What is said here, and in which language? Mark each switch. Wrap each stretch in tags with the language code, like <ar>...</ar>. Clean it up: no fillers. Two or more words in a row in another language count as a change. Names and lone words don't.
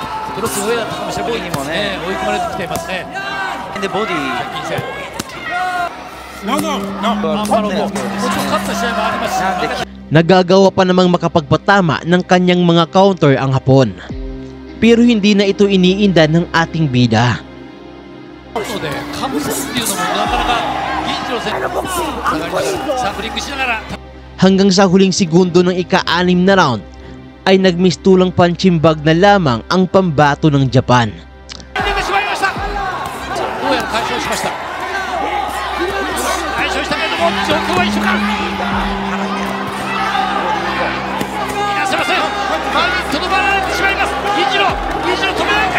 <ja>クロス上だったかもしれない。にもね、追い込まれてきていますね。でボディアンパロももちろん勝った試合もありますし、</ja> <tl>Nagagawa pa namang makapagpatama ng kanyang mga counter ang Hapon. Pero hindi na ito iniinda ng ating bida.</tl> <ja>でかぶせっていうのもなかなか銀次郎選手下がりながらサンプリングしながら</ja> <tl>Hanggang sa huling segundo ng ika-6 na round ay nagmistulang punching bag na lamang ang pambato ng Japan.</tl> <ja>出てしまいました。どうやら解消しました。解消したけれども状況は一緒か。いなせません。前にとどまられてしまいます。銀次郎止められるか。</ja>